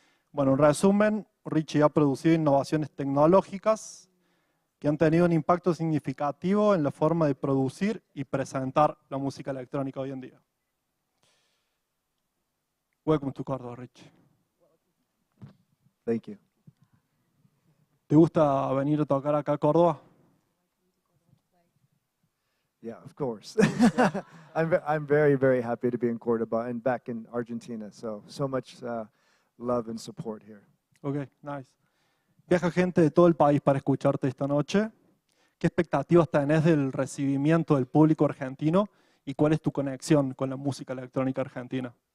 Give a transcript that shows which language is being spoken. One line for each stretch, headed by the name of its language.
Spanish: Bueno, en resumen, Richie ha producido innovaciones tecnológicas que han tenido un impacto significativo en la forma de producir y presentar la música electrónica hoy en día.
English: Welcome to Córdoba, Richie. Thank you.
Spanish: ¿Te gusta venir a tocar acá a Córdoba?
English: Yeah, of course. I'm very, very happy to be in Cordoba and back in Argentina. So much love and support here. Ok, nice.
Spanish: Viaja gente de todo el país para escucharte esta noche. ¿Qué expectativas tenés del recibimiento del público argentino y cuál es tu conexión con la música electrónica argentina?